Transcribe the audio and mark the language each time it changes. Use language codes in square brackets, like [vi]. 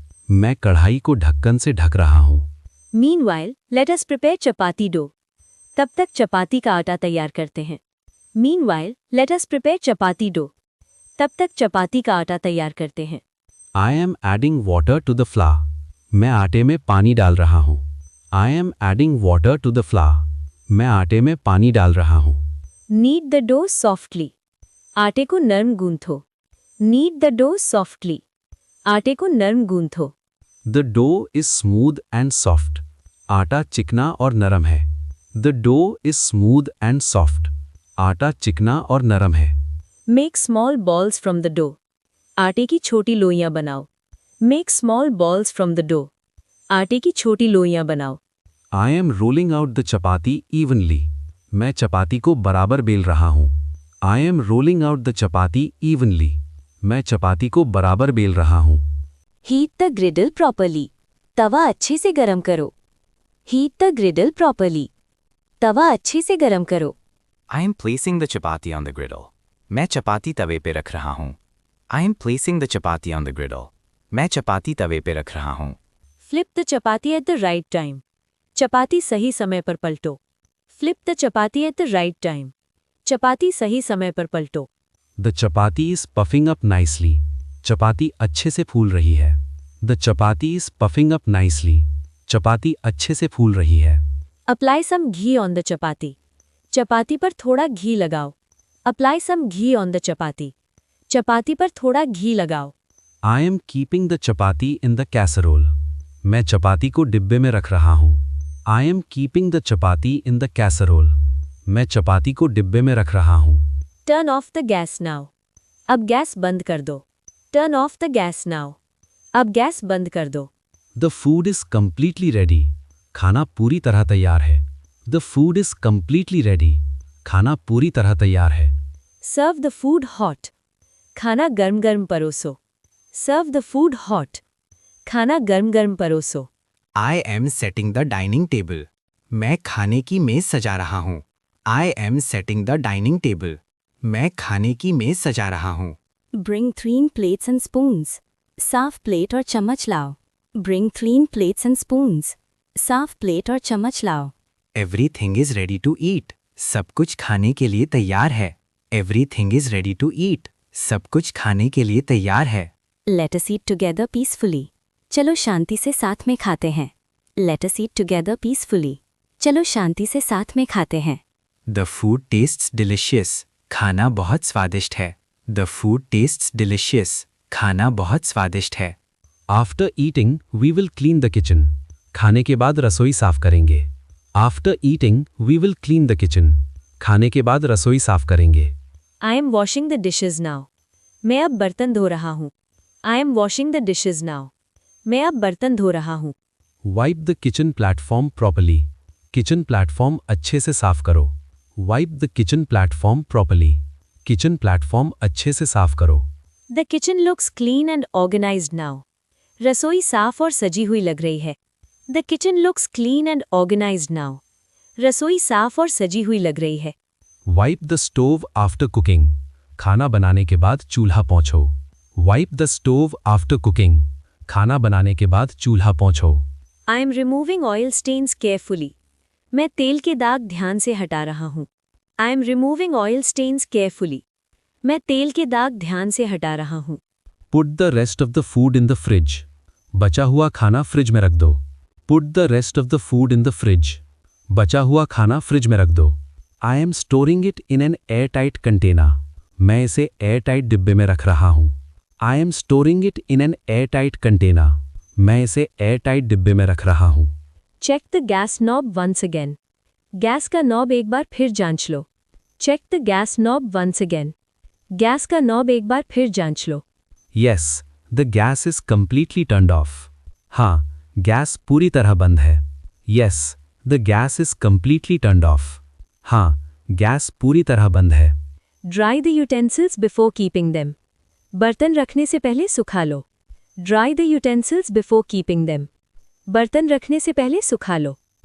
[hi] मैं कढ़ाई को ढक्कन से ढक रहा हूँ। [en] Meanwhile, let us prepare chapati dough. [hi] तब तक चपाती का आटा तैयार करते हैं। [en] Meanwhile, let us prepare chapati dough. [hi] तब तक चपाती का आटा तैयार करते हैं। [en] I am adding water to the flour. [hi] मैं आटे में पानी डाल रहा हूँ। [en] I am adding water to the flour. [hi] मैं आटे में पानी डाल रहा हूँ। [en] Knead the dough softly. [hi] आटे को नरम गूंथो। [en] Knead the dough softly. [hi] आटे को नरम गूंथो। [en] The dough is smooth and soft. [hi] आटा चिकना और नरम है। [en] The dough is smooth and soft. [hi] आटा चिकना और नरम है। [en] Make small balls from the dough. [hi] आटे की छोटी लोइयां बनाओ। [en] Make small balls from the dough. [hi] आटे की छोटी लोइयां बनाओ। [en] I am rolling out the chapati evenly. [hi] मैं चपाती को बराबर बेल रहा हूँ। [en] I am rolling out the chapati evenly. [hi] मैं चपाती को बराबर बेल रहा हूँ। [en] Heat the griddle properly. [hi] तवा अच्छे से गरम करो। [en] Heat the griddle properly. [hi] तवा अच्छे से गरम करो। [en] I am placing the chapati on the griddle. [hi] मैं चपाती तवे पे रख रहा हूँ। [en] I am placing the chapati on the griddle. [hi] मैं चपाती तवे पे रख रहा हूँ। [en] Flip the chapati at the right time. [hi] चपाती सही समय पर पलटो। [en] Flip the chapati at the right time. [hi] चपाती सही समय पर पलटो। [en] The chapati is puffing up nicely. [hi] चपाती अच्छे से फूल रही है। [en] The chapati is puffing up nicely. [hi] चपाती अच्छे से फूल रही है। [en] Apply some ghee on the chapati. [hi] चपाती पर थोड़ा घी लगाओ। [en] Apply some ghee on the chapati. [hi] चपाती पर थोड़ा घी लगाओ। [en] I am keeping the chapati in the casserole. [hi] मैं चपाती को डिब्बे में रख रहा हूँ। [en] I am keeping the chapati in the casserole. [hi] मैं चपाती को डिब्बे में रख रहा हूँ। [en] Turn off the gas now. [hi] अब गैस बंद कर दो। [en] Turn off the gas now. [hi] अब गैस बंद कर दो। [en] The food is completely ready. [hi] खाना पूरी तरह तैयार है। [en] The food is completely ready. [hi] खाना पूरी तरह तैयार है। [en] Serve the food hot. [hi] खाना गर्म गर्म परोसो। [en] Serve the food hot. [hi] खाना गर्म गर्म परोसो। [en] I am setting the dining table. [hi] मैं खाने की मेज सजा रहा हूँ। [en] I am setting the dining table. [hi] मैं खाने की मेज सजा रहा हूँ। [en] Bring clean plates and spoons. [hi] साफ प्लेट और चम्मच लाओ। [en] Bring clean plates and spoons. [hi] साफ प्लेट और चम्मच लाओ। [en] Everything is ready to eat. [hi] सब कुछ खाने के लिए तैयार है। [en] Everything is ready to eat. [hi] सब कुछ खाने के लिए तैयार है। [en] Let us eat together peacefully. [hi] चलो शांति से साथ में खाते हैं। [en] Let us eat together peacefully. [hi] चलो शांति से साथ में खाते हैं। [en] The food tastes delicious. [hi] खाना बहुत स्वादिष्ट है। [en] The food tastes delicious. [hi] खाना बहुत स्वादिष्ट है। [en] After eating, we will clean the kitchen. [hi] खाने के बाद रसोई साफ करेंगे। [en] After eating, we will clean the kitchen. [hi] खाने के बाद रसोई साफ करेंगे। [en] I am washing the dishes now. [hi] मैं अब बर्तन धो रहा हूँ। [en] I am washing the dishes now. [hi] मैं अब बर्तन धो रहा हूँ। [en] Wipe the kitchen platform properly. [hi] Kitchen platform अच्छे से साफ करो। [en] Wipe the kitchen platform properly. [hi] Kitchen platform अच्छे से साफ करो। [en] The kitchen looks clean and organized now. [hi] रसोई साफ और सजी हुई लग रही है। [en] The kitchen looks clean and organized now. [hi] रसोई साफ और सजी हुई लग रही है। [en] Wipe the stove after cooking. [hi] खाना बनाने के बाद चूल्हा पोंछो। [en] Wipe the stove after cooking. [hi] खाना बनाने के बाद चूल्हा पोंछो। [en] I am removing oil stains carefully. [hi] मैं तेल के दाग ध्यान से हटा रहा हूँ। [en] I am removing oil stains carefully. [hi] मैं तेल के दाग ध्यान से हटा रहा हूँ। [en] Put the rest of the food in the fridge. [hi] बचा हुआ खाना फ्रिज में रख दो। [en] Put the rest of the food in the fridge. [hi] बचा हुआ खाना फ्रिज में रख दो। [en] I am storing it in an airtight container. [hi] मैं इसे airtight डिब्बे में रख रहा हूँ। [en] I am storing it in an airtight container. [hi] मैं इसे airtight डिब्बे में रख रहा हूँ। [en] Check the gas knob once again. [hi] Gas का नॉब एक बार फिर जांच लो। [en] Check the gas knob once again. [hi] Gas का नॉब एक बार फिर जांच लो। [en] Yes, the gas is completely turned off. [hi] हाँ, गैस पूरी तरह बंद है। [en] Yes, the gas is completely turned off. [hi] हाँ, गैस पूरी तरह बंद है। [en] Dry the utensils before keeping them. [hi] बर्तन रखने से पहले सुखा लो। [en] Dry the utensils before keeping them. [hi] बर्तन रखने से पहले सुखा लो।